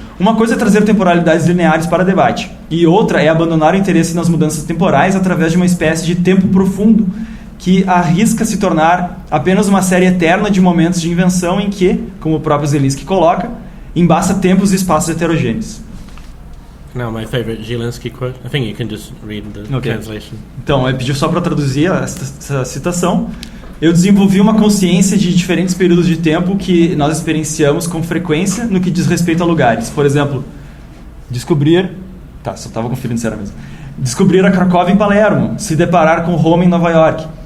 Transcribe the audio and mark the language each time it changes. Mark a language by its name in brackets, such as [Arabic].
[Portuguese] Uma coisa é trazer temporalidades lineares para debate, e outra é abandonar o interesse nas mudanças temporais através de uma espécie de tempo profundo, que arrisca se tornar apenas uma série eterna de momentos de invenção em que, como o próprio Zielinski coloca, embaça tempos e espaços heterogêneos. [English] Now, my favorite Zielinski quote. I think you can just read the translation. [Portuguese] Então, ele pediu só para traduzir essa citação. Eu desenvolvi uma consciência de diferentes períodos de tempo que nós experienciamos com frequência no que diz respeito a lugares. Por exemplo, descobrir... Tá, só estava conferindo se era mesmo. Descobrir a Cracóvia em Palermo, se deparar com Roma em Nova York.